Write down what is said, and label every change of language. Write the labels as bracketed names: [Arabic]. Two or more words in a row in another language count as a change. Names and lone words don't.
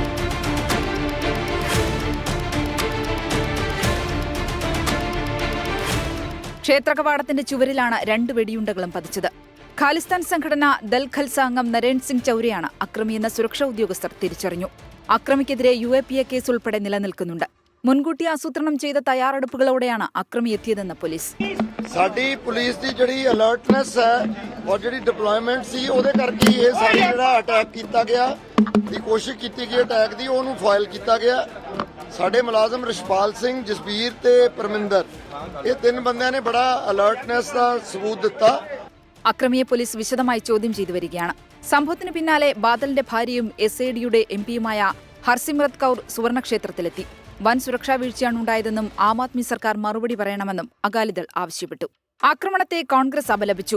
[Malayalam] ക്ഷേത്ര കവാടത്തിന്റെ ചുവരിലാണ് 2 വെടിയുണ്ടകളും പതിച്ചത്. ഖാലിസ്ഥാൻ സംഘടന ദൽ ഖൽസ അംഗം നരേൻ സിംഗ് ചൗരയാണ് അക്രമിയെന്ന സുരക്ഷാ ഉദ്യോഗസ്ഥർ തിരിച്ചറിഞ്ഞു. അക്രമിക്കെതിരെ UAPA കേസ് ഉൾപ്പെടെ നിലനിൽക്കുന്നുണ്ട്. മുൻകൂട്ടി ആസൂത്രണം ചെയ്ത തയ്യാറെടുപ്പുകളോടെയാണ് അക്രമി എത്തിയതെന്ന് പോലീസ്. [Punjabi] ਸਾਡੀ ਪੁਲਿਸ ਦੀ ਜਿਹੜੀ ਅਲਰਟਨੈਸ ਹੈ ਔਰ ਜਿਹੜੀ ਡਿਪਲੋਇਮੈਂਟ ਸੀ ਉਹਦੇ ਕਰਕੇ ਇਹ ਸਾਰੀ ਜਿਹੜਾ ਅਟੈਕ ਕੀਤਾ ਗਿਆ ਦੀ ਕੋਸ਼ਿਸ਼ ਕੀਤੀ ਗਈ ਅਟੈਕ ਦੀ ਉਹਨੂੰ ਫਾਇਲ ਕੀਤਾ ਗਿਆ। ਸਾਡੇ ਮੁਲਾਜ਼ਮ ਰਿਸ਼ਪਾਲ ਸਿੰਘ, ਜਸਬੀਰ ਤੇ ਪਰਮਿੰਦਰ ਇਹ 3 ਬੰਦਿਆਂ ਨੇ ਬੜਾ ਅਲਰਟਨੈਸ ਦਾ ਸਬੂਤ ਦਿੱਤਾ. [Malayalam] അക്രമിയെ പോലീസ് വിശദമായി ചോദ്യം ചെയ്തു വരികയാണ്. സംഭവത്തിന് പിന്നാലെ ബാദലിന്റെ ഭാര്യയും SADയുടെ MP-യുമായ ഹർസിമ്രത് കൗർ സുവർണക്ഷേത്രത്തിലെത്തി. വൻ സുരക്ഷാ വീഴ്ചയാണ് ഉണ്ടായതെന്നും ആം ആദ്മി സർക്കാർ മറുപടി പറയണമെന്നും അകാലിദൾ ആവശ്യപ്പെട്ടു. ആക്രമണത്തെ കോൺഗ്രസ് അപലപിച്ചു.